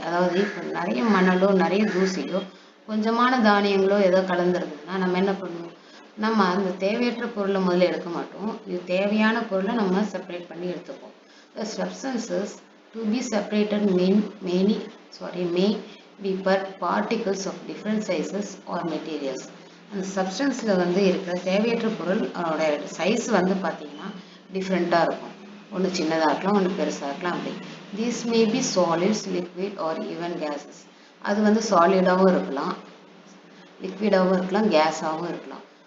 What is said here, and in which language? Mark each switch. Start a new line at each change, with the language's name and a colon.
Tamil: அதாவது இப்போ நிறைய மணலோ நிறைய தூசியோ கொஞ்சமான தானியங்களோ ஏதோ கலந்துருக்குதுன்னா நம்ம என்ன பண்ணுவோம், நம்ம அந்த தேவையற்ற பொருளை முதல்ல எடுக்க மாட்டோம், இது தேவையான பொருளை நம்ம செப்பரேட் பண்ணி எடுத்துப்போம்.
English: The substances to be separated may be particles of different sizes or materials.
Tamil: அந்த சப்ஸ்டன்ஸில் வந்து இருக்கிற தேவையற்ற பொருள் அதோட சைஸ் வந்து பார்த்திங்கன்னா டிஃப்ரெண்ட்டாக இருக்கும். ஒன்று சின்னதாக இருக்கலாம், ஒன்று பெருசாக இருக்கலாம். அப்படி
English: These may be solids, liquid or even gases.
Tamil: அது வந்து சாலிடாகவும் இருக்கலாம், லிக்விடாகவும் இருக்கலாம், கேஸாகவும் இருக்கலாம்.